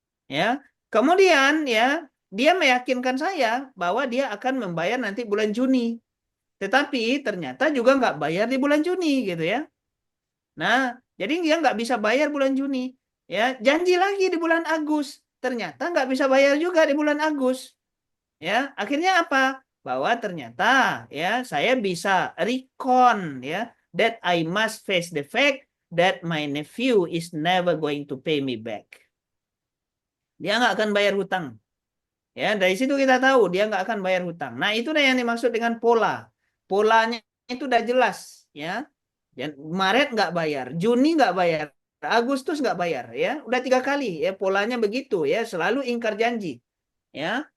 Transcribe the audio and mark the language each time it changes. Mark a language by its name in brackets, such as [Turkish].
[Indonesian] Ya, kemudian, ya, dia meyakinkan saya bahwa dia akan membayar nanti bulan Juni. Tetapi ternyata juga nggak bayar di bulan Juni gitu, ya. Nah, jadi dia nggak bisa bayar bulan Juni. Ya, janji lagi di bulan Agustus. Ternyata nggak bisa bayar juga di bulan Agustus. Ya, akhirnya apa? Bahwa ternyata, ya, saya bisa recon, ya, [English] that I must face the fact that my nephew is never going to pay me back. [Indonesian] Dia nggak akan bayar hutang. Ya, dari situ kita tahu dia nggak akan bayar hutang. Nah, itulah yang dimaksud dengan pola. Polanya itu udah jelas, ya. Maret nggak bayar, Juni nggak bayar, Agustus nggak bayar, ya. Udah 3 kali, ya, polanya begitu, ya. Selalu ingkar janji, ya.